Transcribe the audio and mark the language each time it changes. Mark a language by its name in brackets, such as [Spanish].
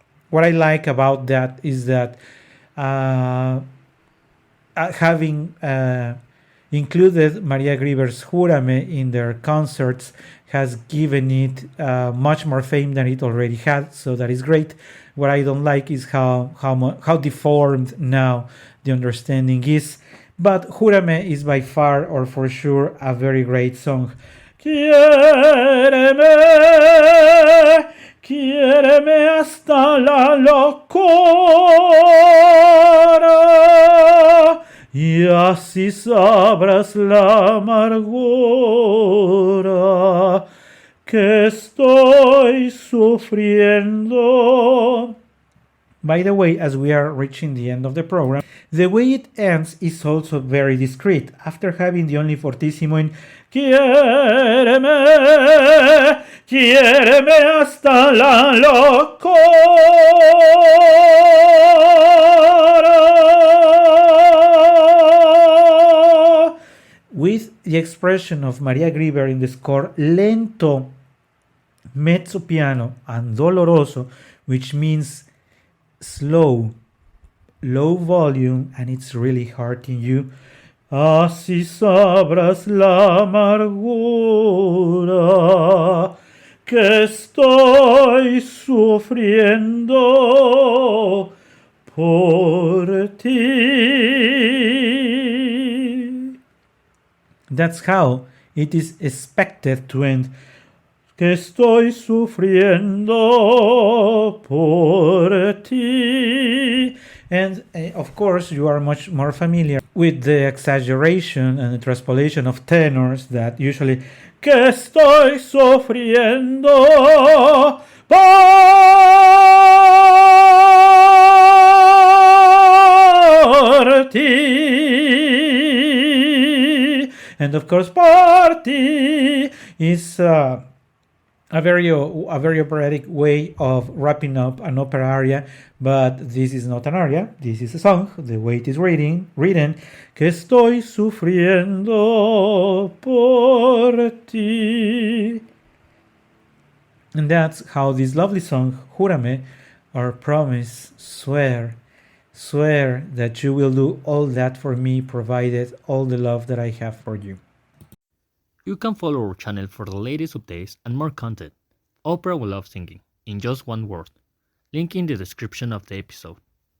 [English] What I like about that is that having included Maria Grever's Júrame in their concerts has given it much more fame than it already had, so that is great. What I don't like is how deformed now the understanding is. But Júrame is by far or for sure a very great song. [Spanish] Quiéreme, quiéreme hasta la locura, y así sabrás la amargura que estoy sufriendo. [English] By the way, as we are reaching the end of the program, the way it ends is also very discreet. After having the only fortissimo in [Spanish] quiéreme, quiéreme hasta la locura, [English] with the expression of Maria Grever in the score, lento, mezzo piano, and doloroso, which means slow, low volume, and it's really hurting you. [Spanish] Así sabrás la amargura que estoy sufriendo por ti. [English] That's how it is expected to end. [Spanish] Que estoy sufriendo por ti. [English] And of course, you are much more familiar with the exaggeration and the transpolation of tenors that usually [Spanish] que estoy sufriendo por ti. [English] And of course, por ti is a very operatic way of wrapping up an opera aria, but this is not an aria. This is a song. The way it is written, [Spanish] que estoy sufriendo por ti. [English] And that's how this lovely song, Júrame, or promise, swear that you will do all that for me, provided all the love that I have for you. You can follow our channel for the latest updates and more content. Opera We Love Singing, in just one word. Link in the description of the episode.